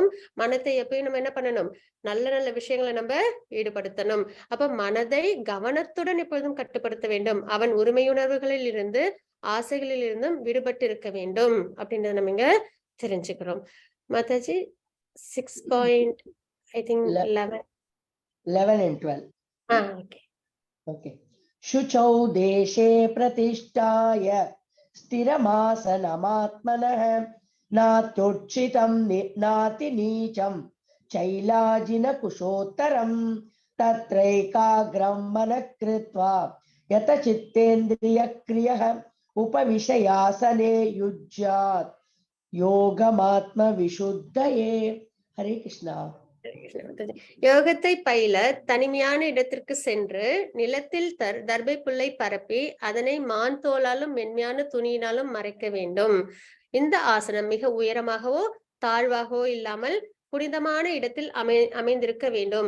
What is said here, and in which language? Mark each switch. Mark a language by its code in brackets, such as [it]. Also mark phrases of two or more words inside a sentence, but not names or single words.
[ta] மனத்தை எப்பயும் நம்ம என்ன பண்ணணும்? நல்ல நல்ல விஷயங்களை நம்ம ஈடுபடுத்தணும். அப்ப மனதை கவனத்துடன் எப்பொழுதும் கட்டுப்படுத்த வேண்டும். அவன் உரிமையுணர்வுகளில் இருந்து ஆசைகளில் இருந்தும் விடுபட்டு இருக்க வேண்டும் அப்படின்றத நம்ம இங்க தெரிஞ்சுக்கிறோம். மாதாஜி 6 பாயிண்ட் [en] I think [ta] 11 [en] 11 and 12. ஓகே. Okay. [sa] शुचौ देशे प्रतिष्ठाय स्थिरमासनमात्मनः नात्युच्छितं नातिनीचं चैलाजिनकुशोत्तरं तत्रैकाग्रं मनः कृत्वा यतचित्तेन्द्रियक्रियः उपविशयासने युज्यात् योगमात्मविशुद्धये. हरे कृष्णा. [ta] யோகத்தை பயில தனிமையான இடத்திற்கு சென்று நிலத்தில் தர்பை புல்லை பரப்பி அதனை மான் தோலாலும் மென்மையான துணியினாலும் மறைக்க வேண்டும். இந்த ஆசனம் மிக உயரமாகவோ தாழ்வாகவோ இல்லாமல் புனிதமான இடத்தில் அமைந்திருக்க வேண்டும்.